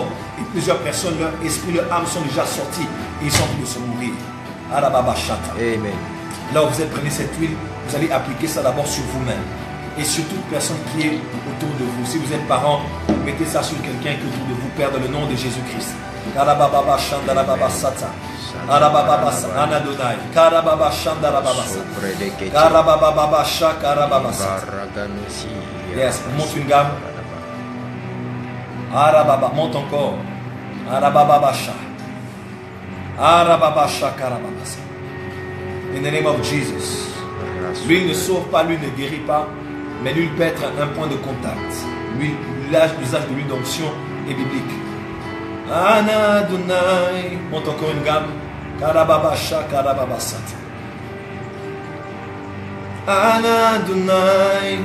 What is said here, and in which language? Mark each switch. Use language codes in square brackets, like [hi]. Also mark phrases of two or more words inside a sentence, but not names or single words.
[fr] Et plusieurs personnes, leur esprit, leur âme sont déjà sortis et ils sont en train de se mourir. Amen. Là où vous êtes, prenez cette huile, vous allez appliquer ça d'abord sur vous-même et sur toute personne qui est autour de vous. Si vous êtes parent, mettez ça sur quelqu'un qui est autour de vous, Père, dans le nom de Jésus-Christ. Karababa Shandarababa Sata. Karababa Anadonai. Karababa Shandarababa Sata. Karababa Shakarababa Sata. Yes, monte une gamme. Arababa, monte encore. Arababa Sha. Arababa Shakarababa Sata. [en] In the name of Jesus. [fr] L'huile ne sauve pas, l'huile ne guérit pas, mais l'huile peut être un point de contact. L'usage de l'huile d'onction est biblique. Anadonai. Monte encore une gamme. Karababa Shakarababa Sata. Anadonai.